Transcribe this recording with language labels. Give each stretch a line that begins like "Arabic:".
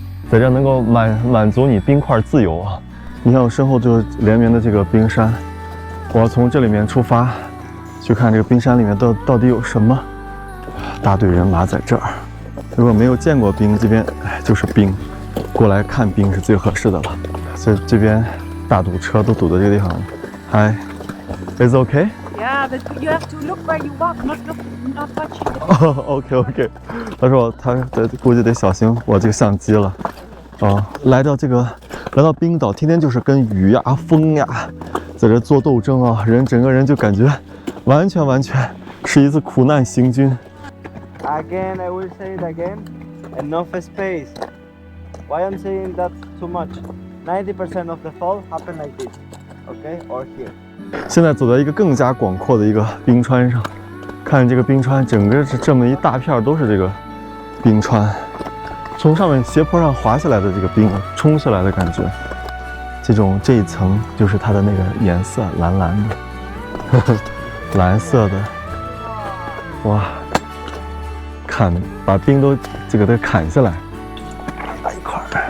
Chinese: 在这能够满足你冰块自由啊！你看我身后就是连绵的这个冰山，我要从这里面出发，去看这个冰山里面到底有什么。大队人马在这儿，如果没有见过冰，这边就是冰，过来看冰是最合适的了。所以这边大堵车都堵在这个地方。
English: Hi，is it okay? Yeah, but you have to look where you walk, not touching the... OK。
Chinese: 他说他估计得小心我这个相机了。来到冰岛，天天就是跟雨呀、风呀，在这做斗争啊，整个人就感觉完全是一次苦难行军。
English: Again, I will say it again. Enough space. Why I'm saying that's too much? 90% of the fall happen like this, okay, or here.
Chinese: 现在走在一个更加广阔的一个冰川上，看这个冰川，整个是这么一大片都是这个冰川，从上面斜坡上滑下来的这个冰冲下来的感觉，这一层就是它的那个颜色，蓝的，蓝色的，哇，把冰都给它砍下来，一块儿。